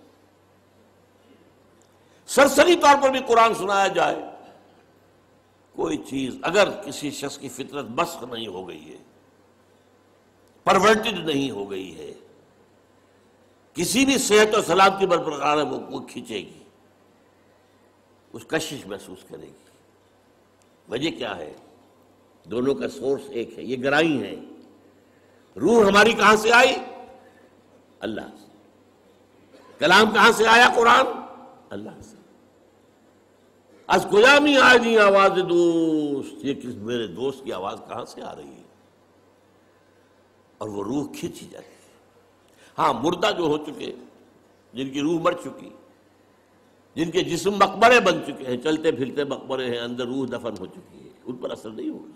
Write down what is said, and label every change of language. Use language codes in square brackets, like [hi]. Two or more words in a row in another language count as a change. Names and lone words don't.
[ur] سرسری طور پر بھی قرآن سنایا جائے، کوئی چیز اگر کسی شخص کی فطرت مسخ نہیں ہو گئی ہے، پرورٹڈ نہیں ہو گئی ہے، کسی بھی صحت و سلامتی برقرار ہے، وہ کھینچے گی، اس کشش محسوس کرے گی۔ وجہ کیا ہے؟ دونوں کا سورس ایک ہے، یہ گرائی ہے۔ روح ہماری کہاں سے آئی؟ اللہ سے۔ کلام کہاں سے آیا؟ قرآن، اللہ سے۔ [fa] از کجا می آئی آواز دوست، [ur] یہ میرے دوست کی آواز کہاں سے آ رہی ہے؟ اور وہ روح کھینچی جاتی ہے۔ ہاں، مردہ جو ہو چکے، جن کی روح مر چکی، جن کے جسم مقبرے بن چکے ہیں، چلتے پھرتے مقبرے ہیں، اندر روح دفن ہو چکی ہے، ان پر اثر نہیں ہوگا۔